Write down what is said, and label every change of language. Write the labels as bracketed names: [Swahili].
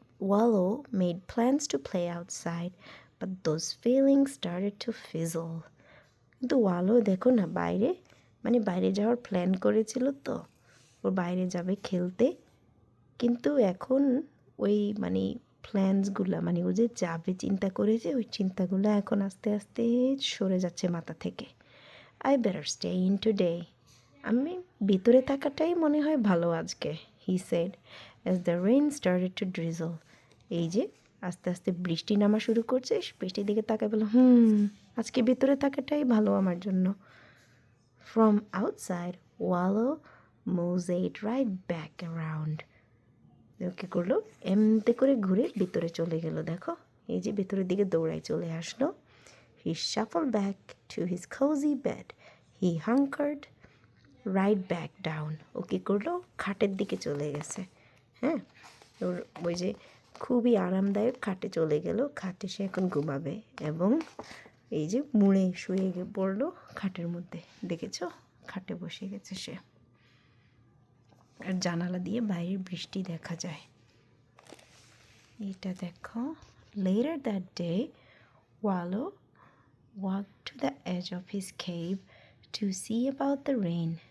[English] Wallow made plans to play outside, but those feelings started to fizzle. [Bangla] কিন্তু ওয়ালো দেখো না, বাইরে যাওয়ার প্ল্যান করেছিল, তো ওর বাইরে যাবে খেলতে। কিন্তু এখন ওই প্ল্যানসগুলো, ও যে যাবে চিন্তা করেছে, ওই চিন্তাগুলো এখন আস্তে আস্তে সরে যাচ্ছে মাথা থেকে। [English] I better stay in today. [Bangla] আমি ভিতরে থাকাটাই মনে হয় ভালো আজকে, [English] he said as the rain started to drizzle. [Bangla] এই যে আস্তে আস্তে বৃষ্টি নামা শুরু করছে, বৃষ্টির দিকে তাকায় বলল, আজকে ভিতরে থাকাটাই ভালো আমার জন্য। [English] From outside, Wallow moseyed right back around. [Bangla] কী করলো, এমতে করে ঘুরে ভিতরে চলে গেল। দেখো, এই যে ভিতরের দিকে দৌড়াই চলে আসলো। [English] He shuffled back to his cozy bed. He hunkered right back down. [Bangla] ও কী করলো, খাটের দিকে চলে গেছে। হ্যাঁ, ওর ওই যে খুবই আরামদায়ক খাটে চলে গেল। খাটে সে এখন ঘুমাবে, এবং এই যে মুড়ে শুয়ে পড়লো খাটের মধ্যে। দেখেছো, খাটে বসে গেছে সে, আর জানালা দিয়ে বাইরের বৃষ্টি দেখা যায়। এটা দেখো, [English] later that day, Wallow walked to the edge of his cave to see about the rain.